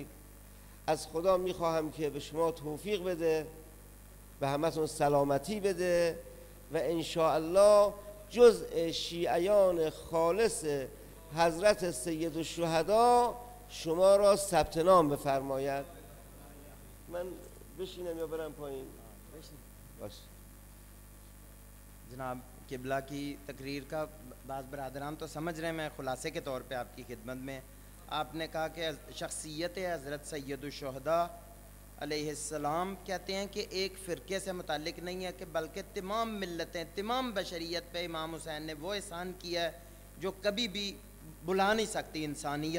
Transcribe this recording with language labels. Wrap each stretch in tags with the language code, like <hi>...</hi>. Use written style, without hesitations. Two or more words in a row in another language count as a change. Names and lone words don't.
<fa>از خدا میخواهم که به شما توفیق بده، به همتون سلامتی بده و انشاءالله جزء شیعیان خالص حضرت سید الشهدا شما را ثبت نام بفرماید. من بشینم یا برم پایین؟ باش.</fa> <hi>जनाब किबला की तकरीर का बाज़ बरदरान तो समझ रहे हैं, मैं ख़ुलासे के तौर पे आपकी खिदमत में। आपने कहा कि शख्सियत हज़रत सैयदुश्शुहदा अलैहिस्सलाम कहते हैं कि एक फ़िरके से मुतालिक नहीं है, कि बल्कि तमाम मिल्लतें, तमाम बशरियत पे इमाम हुसैन ने वो एहसान किया है जो कभी भी बुला नहीं सकती इंसानियत।</hi>